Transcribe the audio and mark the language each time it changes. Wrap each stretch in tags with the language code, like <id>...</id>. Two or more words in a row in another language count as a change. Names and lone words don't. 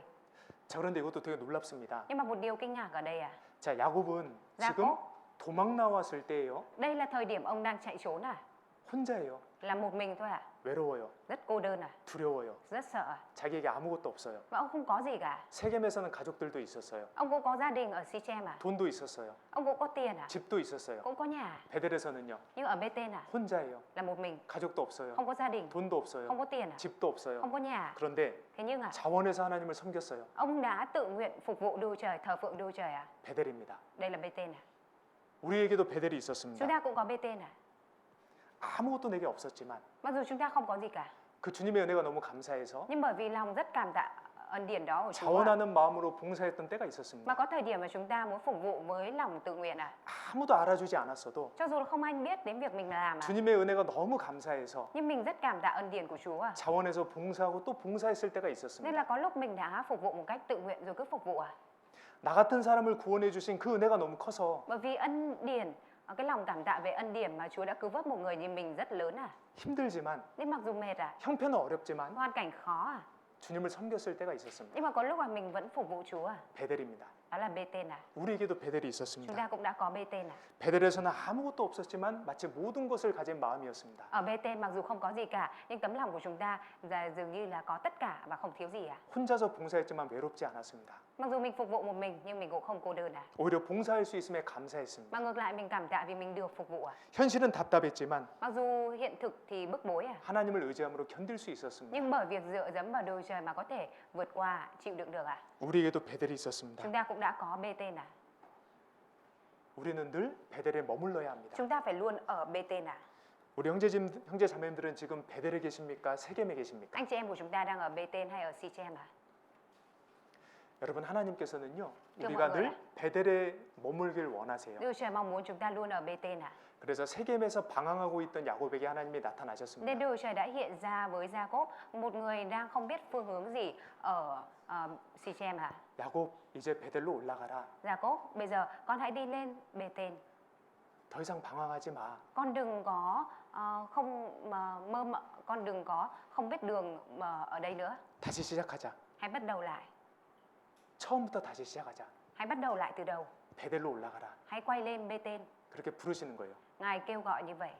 <ko>자, 그런데 이것도 되게 놀랍습니다.</ko> <vi>Nhưng mà một điều kinh ngạc ở đây à?</vi> <ko>자, 야곱은 지금</ko> <vi>Jacob,</vi> <ko>도망 나왔을 때예요.</ko> <vi>đây là thời điểm ông đang chạy trốn à?</vi> <ko>혼자예요.</ko> <vi>là một mình thôi à?</vi> <ko>외로워요.</ko> <vi>Rất cô đơn à?</vi> <ko>두려워요.</ko> <vi>Rất sợ à?</vi> <ko>자기에게 아무것도 없어요.</ko> <vi>Và ông không có gì cả.</vi> <ko>세겜에서는 가족들도 있었어요.</ko> <vi>Ông cũng có gia đình ở Sichem à?</vi> <ko>돈도 있었어요.</ko> <vi>Ông cũng có tiền à?</vi> <ko>집도 있었어요.</ko> <vi>Cũng có nhà.</vi> <ko>베델에서는요.</ko> <vi>Nhưng ở Bê-tên à?</vi> <ko>혼자예요.</ko> <vi>Là một mình.</vi> <ko>가족도 없어요.</ko> <vi>Không có gia đình.</vi> <ko>돈도 없어요.</ko> <vi>Không có tiền à?</vi> <ko>집도 없어요.</ko> <vi>Không có nhà.</vi> <ko>그런데</ko> <vi>Thế nhưng à?</vi> <ko>자원에서 하나님을 섬겼어요.</ko> <vi>Ông đã tự nguyện phục vụ Đức Chúa Trời, thờ phượng Đức Chúa Trời à?</vi> <ko>베델입니다.</ko> <vi>Đây là Bê-tên à?</vi> <ko>우리에게도 베델이 있었습니다.</ko> <vi>Chúng ta cũng có Bê-tên à?</vi> <ko>아무것도 내게 없었지만</ko> <vi>Mặc dù chúng ta không có gì cả.</vi> <ko>그 주님의 은혜가 너무 감사해서</ko> <vi>Nhưng bởi vì lòng rất cảm tạ ân điển đó của Chúa à?</vi> <ko>자원하는 마음으로 봉사했던 때가</ko> <vi>Mà</vi> <ko>있었습니다.</ko> <vi>có thời điểm mà chúng ta muốn phục vụ với lòng tự nguyện à?</vi> <ko>아무도 알아주지 않았어도</ko> <vi>Cho dù là không ai biết đến việc mình làm à?</vi> <ko>주님의 은혜가 너무 감사해서</ko> <vi>Nhưng mình rất cảm tạ ân điển của Chúa à?</vi> <ko>자원해서 봉사하고 또 봉사했을 때가</ko> <vi>Nên</vi> <ko>있었습니다.</ko> <vi>là có lúc mình đã phục vụ một cách tự nguyện rồi cứ phục vụ à?</vi> <ko>나 같은 사람을 구원해 주신 그 은혜가 너무 커서</ko> <vi>Bởi vì ân điển, cái lòng cảm tạ về ân điển mà Chúa đã cứu vớt một người như mình rất lớn à?</vi> <ko>힘들지만</ko> <vi>Nên mặc dù mệt à?</vi> <ko>형편은 어렵지만</ko> <vi>Hoàn cảnh khó à?</vi> <ko>주님을 섬겼을 때가 있었습니다.</ko> <vi>Nhưng mà có lúc mà mình vẫn phục vụ Chúa à?</vi> <ko>베델입니다.</ko> <vi>Đó là Bê-tên à?</vi> <ko>우리에게도 베델이</ko> <vi>Chúng</vi> <ko>있었습니다.</ko> <vi>ta cũng đã có Bê-tên à?</vi> <ko>베델에서는 아무것도 없었지만 마치 모든 것을 가진 마음이었습니다.</ko> <vi>Ở Bê-tên mặc dù không có gì cả, nhưng tấm lòng của chúng ta dường như là có tất cả và không thiếu gì à?</vi> <ko>혼자서 봉사했지만 외롭지 않았습니다.</ko> <vi>Mặc dù mình phục vụ một mình nhưng mình cũng không cô đơn à?</vi> <ko>오히려 봉사할 수 있음에 감사했습니다.</ko> <vi>Mà ngược lại mình cảm tạ vì mình được phục vụ à?</vi> <ko>현실은 답답했지만</ko> <vi>Mặc dù hiện thực thì bức bối à?</vi> <ko>하나님을 의지함으로 견딜 수 있었습니다.</ko> <vi>Nhưng bởi việc dựa dẫm vào Đức Trời mà có thể vượt qua, chịu đựng được à?</vi> <ko>우리에게도 베델이 있었습니다.</ko> <vi>Chúng ta cũng đã có Bê-tên à?</vi> <ko>우리는 늘 베델에 머물러야 합니다.</ko> <vi>Chúng ta phải luôn ở Bê-tên à?</vi> <ko>우리 형제 자매님들은 지금 베델에 계십니까? 세겜에 계십니까?</ko> <vi>Anh chị em của chúng ta đang ở Bê-tên hay ở Sichem à?</vi> <ko>여러분 하나님께서는요. 좀 우리가 뭐라? 늘 베델에 머물길 원하세요.</ko> <vi>Đức Trời mong muốn chúng ta luôn ở Bê-tên à?</vi> <ko>그래서 세겜에서 방황하고 있던 야곱에게 하나님이 나타나셨습니다.</ko> <vi>Nên Đức Trời đã hiện ra với Gia-cốp, một người đang không biết phương hướng gì ở Sichem à?</vi> <ko>야곱 이제 베델로 올라가라.</ko> <vi>Gia-cốp, bây giờ con hãy đi lên Bê-tên.</vi> <ko>더 이상 방황하지 마.</ko> <vi>Con đừng có không mà mơ mộng, con đừng có không biết đường mà ở đây nữa.</vi> <ko>다시 시작하자.</ko> <vi>Hãy bắt đầu lại.</vi> <ko>처음부터 다시 시작하자.</ko> <vi>Hãy bắt đầu lại từ đầu.</vi> <ko>베델로 올라가라.</ko> <vi>Hãy quay lên Bê-tên.</vi> <ko>그렇게 부르시는 거예요.</ko> <vi>Ngài kêu gọi như vậy.</vi>